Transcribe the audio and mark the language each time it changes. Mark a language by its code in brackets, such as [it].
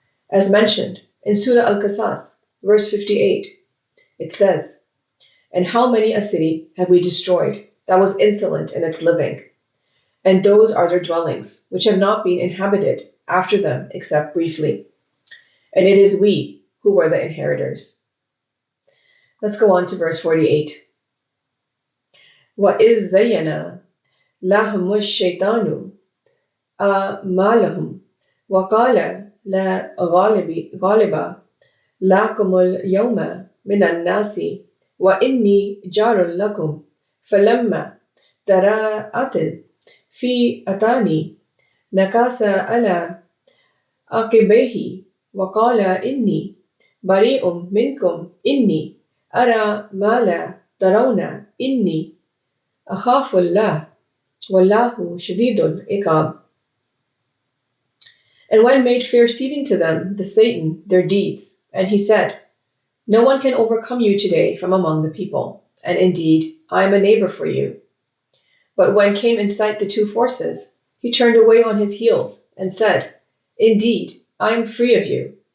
[en] As mentioned in Surah Al-Qasas, verse 58, it says, "And how many a city have we destroyed that was insolent in its living? And those are their dwellings, which have not been inhabited after them except briefly. And it is we who were the inheritors." Let's go on to verse 48. [ar] وَإِذْ زَيَّنَ لَهُمُ الشَّيْطَانُ أَعْمَالَهُمْ وَقَالَ لا غالب لكم اليوم من الناس وإني جار لكم فلما تراءت فئتان نكص على عقبيه وقال إني بريء منكم إني أرى ما لا ترون إني أخاف الله والله شديد العقاب. [en] And when made fair seeming to them, the Satan, their deeds, and he said, "No one can overcome you today from among the people, and indeed, I am a neighbor for you." But when came in sight the two forces, he turned away on his heels and said, "Indeed, I am free of you.